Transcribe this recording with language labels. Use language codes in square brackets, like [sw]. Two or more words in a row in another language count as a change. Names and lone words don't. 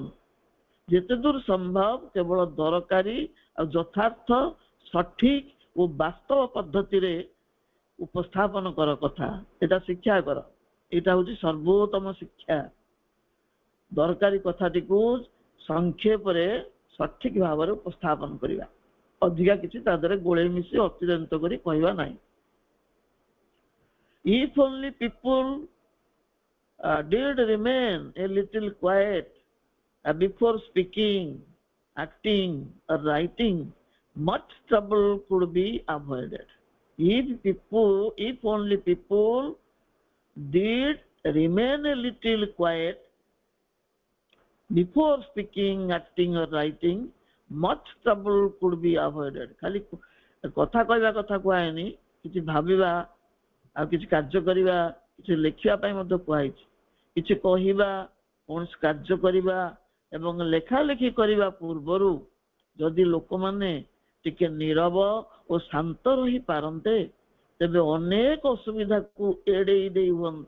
[or] ଯେତେ ଦୂର ସମ୍ଭବ କେବଳ ଦରକାରୀ ଆଉ ଯଥାର୍ଥ, ସଠିକ ଓ ବାସ୍ତବ ପଦ୍ଧତିରେ ଉପସ୍ଥାପନ କର କଥା, ଏଟା ଶିକ୍ଷା କର। ଏଇଟା ହଉଛି ସର୍ବୋତ୍ତମ ଶିକ୍ଷା। ଦରକାରୀ କଥାଟିକୁ ସଂକ୍ଷେପରେ ସଠିକ ଭାବରେ ଉପସ୍ଥାପନ କରିବା, ଅଧିକା କିଛି ତା ଦେହରେ ଗୋଳେଇ ମିଶି ଅତିରଞ୍ଜିତ କରି କହିବା ନାହିଁ। [en] If only people did remain a little quiet before speaking, acting or writing, much trouble could be avoided. If only people did remain a little quiet before speaking, acting or writing, much trouble could be avoided. [or] ଖାଲି କଥା କହିବା କଥା କୁହାହେନି, କିଛି ଭାବିବା ଆଉ କିଛି କାର୍ଯ୍ୟ କରିବା, କିଛି ଲେଖିବା ପାଇଁ ମଧ୍ୟ କୁହାଯାଇଛି। କିଛି କହିବା, କୌଣସି କାର୍ଯ୍ୟ କରିବା ଏବଂ ଲେଖା ଲେଖି କରିବା ପୂର୍ବରୁ ଯଦି ଲୋକମାନେ ଟିକେ ନୀରବ ଓ ଶାନ୍ତ ରହିପାରନ୍ତେ, ତେବେ ଅନେକ ଅସୁବିଧାକୁ ଏଡେଇ ଦେଇ ହୁଅନ୍ତା।